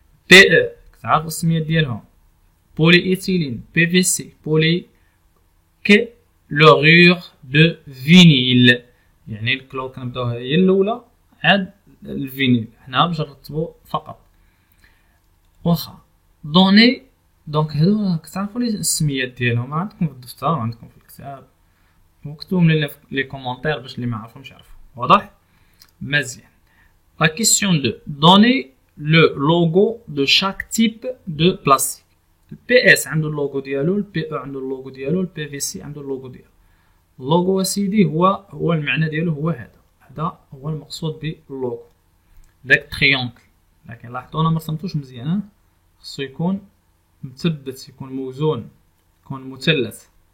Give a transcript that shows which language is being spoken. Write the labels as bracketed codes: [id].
[ar] بي او كتعرفوا السميات ديالهم، بولي ايثيلين، بي في سي، بولي كلورور دو فينيل، يعني الكلور كنبداوها هي الاولى عاد الفينيل، حنا باش نرتبو فقط. واخا دوني دونك هادو كتعرفوا لي السميات ديالهم، عندكم في الدفتر وعندكم في الكتاب، وكتبوهم لنا في لي كومونتير باش اللي ما عرفهمش يعرفوا. واضح مزيان. [fr] La question 2. Donnez le logo de chaque type de plastique. [ar] Le PS عنده اللوغو ديالو، ال PE عنده اللوغو ديالو، ال PVC عنده اللوغو ديالو. اللوغو اسيدي هو المعنى ديالو هو هذا هو المقصود باللوغو، داك تريونكل. لكن لاحظتوا انا مرسمتوش مزيان، خصو يكون مثبت، يكون موزون، يكون مثلث.